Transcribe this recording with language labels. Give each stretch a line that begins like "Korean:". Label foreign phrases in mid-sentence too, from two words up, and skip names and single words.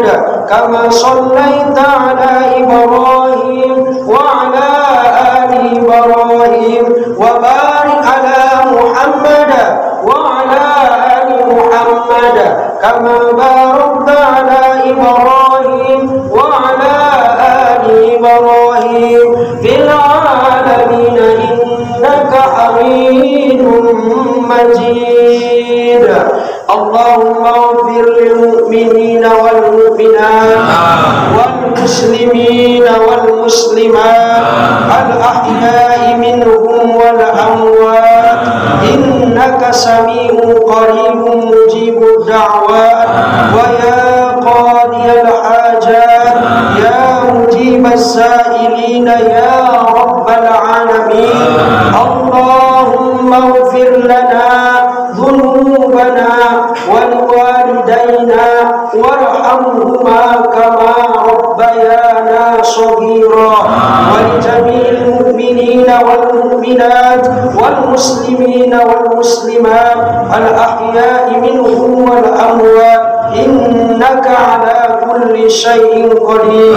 Arabic: كما صليت على إبراهيم وعلى آل إبراهيم وبارك على محمد وعلى آل محمد كما باركت على إبراهيم وعلى آل إبراهيم في العالمين إنك حميد مجيد. اللهم اغفر للمؤمنين والمؤمنات والمسلمين والمسلمات الأحياء منهم والأموات إنك سميع قريب مجيب الدعوات ويا قاضي الحاجات يا مجيب السائلين يا رب العالمين. اللهم اغفر لنا ذنوبنا ولوالدينا وارحمهما كما ربيانا صغيرا ولجميع المؤمنين المؤمنين والمؤمنات والمسلمين والمسلمات الأحياء منهم والأموات إنك على كل شيء قدير.